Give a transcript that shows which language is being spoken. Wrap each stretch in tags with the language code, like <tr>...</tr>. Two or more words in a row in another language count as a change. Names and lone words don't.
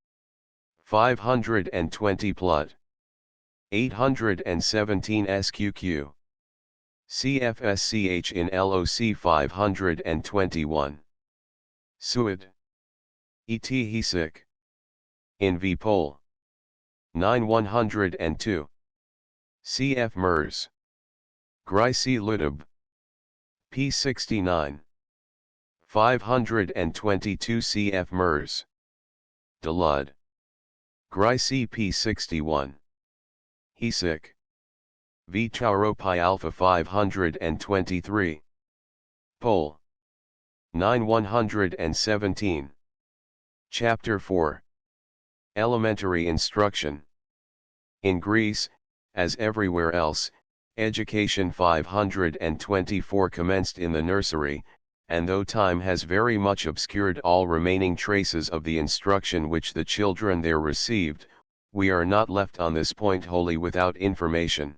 <en>520 Plut. 817 SQQ. CFSCH in LOC 521. Suid. Et Hesik. In V Pole. 9 102. CF Mers. Gryce Ludab. P 69. 522 CF Mers. Delud. Gryce P 61. Hesik. V Chauropi Alpha 523. Pole. 9 117. Chapter 4. Elementary Instruction. In Greece, as everywhere else, education 524 commenced in the nursery, and though time has very much obscured all remaining traces of the instruction which the children there received, we are not left on this point wholly without information.</en>